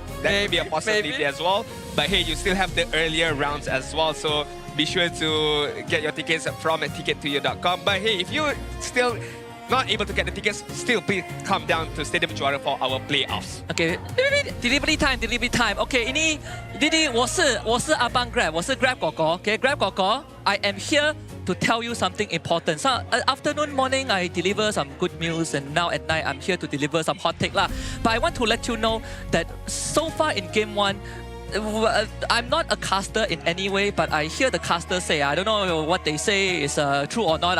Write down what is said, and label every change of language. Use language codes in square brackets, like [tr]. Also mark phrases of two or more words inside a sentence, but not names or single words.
[en] That may be a possibility as well. But hey, you still have the earlier rounds as well. So be sure to get your tickets from ticket2you.com. But hey, if you still not able to get the tickets, still please come down to Stadium Juara for our playoffs. Okay, delivery time. Okay, ini Didi [zh] 我是阿邦 Grab， 我是 Grab 哥哥。 [en] Okay, Grab 哥哥 I am here to tell you something important. So afternoon, morning, I deliver some good meals, and now at night, I'm here to deliver some hot take lah. But I want to let you know that so far in game 1, I'm not a caster in any way, but I hear the casters say, I don't know what they say is true or not.